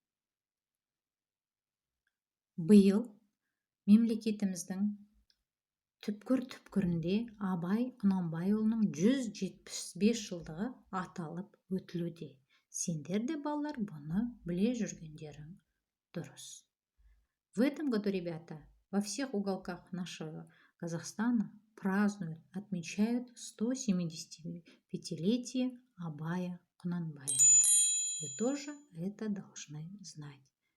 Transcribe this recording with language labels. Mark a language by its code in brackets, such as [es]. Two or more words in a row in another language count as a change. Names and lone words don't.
[kk] Биыл мемлекетіміздің түпкір-түпкірінде Абай Құнанбайұлының 175 жылдығы аталып өтілуде. Сендер де, балалар, бұны біле жүргендерің дұрыс. [ru] В этом году, ребята, во всех уголках нашего Казахстана празднуют, отмечают 175-летие Абая Құнанбаева. Вы тоже это должны знать.